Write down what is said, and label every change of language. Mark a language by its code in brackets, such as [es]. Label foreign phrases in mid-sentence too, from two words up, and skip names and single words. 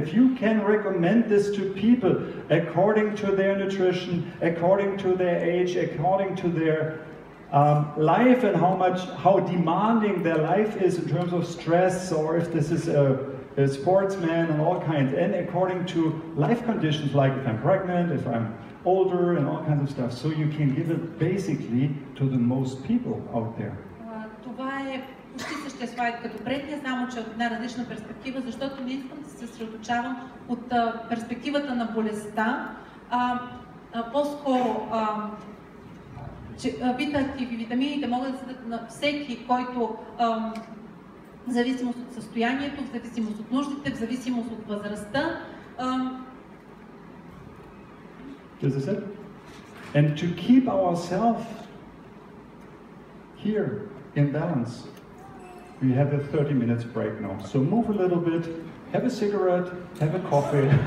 [en] You can recommend this to people according to their nutrition, according to their age, according to their life and how demanding their life is in terms of stress, or if this is a sportsman and all kinds, and according to life conditions like if I'm pregnant, if I'm older and all kinds of stuff, so you can give it basically to the most people out there. [bg] Това е почти същия слайд като предния, само че от една различна перспектива, защото не искам да се съсредоточавам от перспективата на болестта, по-скоро че Vita Active и витамините могат да седат на всеки, който в зависимост от състоянието, в зависимост от нуждите, в зависимост от възрастта. [en] This is it. And to keep ourselves here in balance, we have a 30 minutes break now. So move a little bit, have a cigarette, have a coffee.